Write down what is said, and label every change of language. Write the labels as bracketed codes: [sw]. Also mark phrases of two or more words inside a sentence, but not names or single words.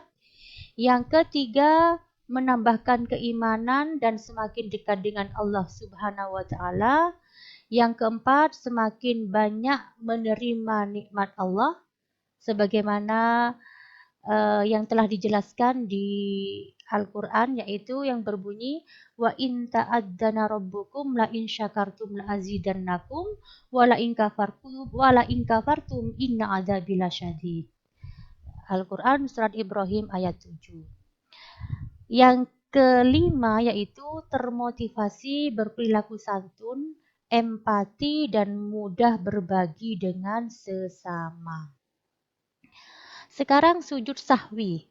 [id] Yang ketiga, menambahkan keimanan dan semakin dekat dengan Allah [ar] سبحانه وتعالى. [id] Yang keempat, semakin banyak menerima nikmat Allah sebagaimana yang telah dijelaskan di Al-Quran, yaitu yang berbunyi [ar] وإذ تأذن ربكم لئن شكرتم لأزيدنكم ولئن كفرتم إن عذابي لشديد. [id] Al-Quran surat Ibrahim ayat 7. Yang kelima yaitu termotivasi berperilaku santun, empati dan mudah berbagi dengan sesama. Sekarang sujud sahwi.